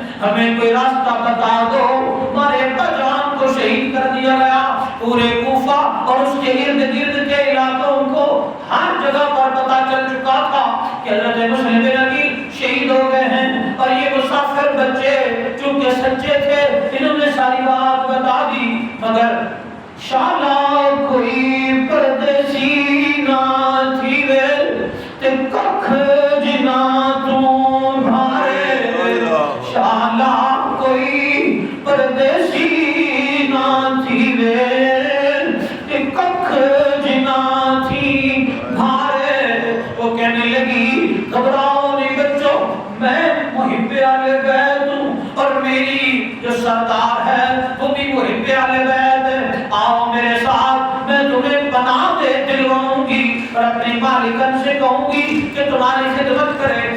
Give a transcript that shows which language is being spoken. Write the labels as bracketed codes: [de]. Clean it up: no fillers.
[ur] ہمیں کوئی راستہ بتا دو. ہمارے ابا جان کو شہید کر دیا گیا. پورے کوفہ اور اس کے ارد گرد کے علاقوں کو ہر جگہ پر پتا چل چکا تھا کہ حضرت مسلم بن عقیل شہید ہو گئے ہیں. اور یہ مسافر بچے چونکہ سچے تھے انہوں نے ساری بات بتا دی. [pa] مگر شالا کوئی پردیسی نہ تھی وے تے ککھ جنا تو بھارے. شالا کوئی پردیسی نہ تھی وے تے ککھ جنا تھی بھارے. [ur] وہ کہنے لگی گھبراؤ نہیں بچوں میں محب اہل بیت ہوں اور میری جو سردار ہے وہ بھی محب اہل بیت ہے. آؤ میرے ساتھ میں تمہیں پناہ دے دلواؤں گی اور اپنی مالکن سے کہوں گی کہ تمہاری خدمت کرے.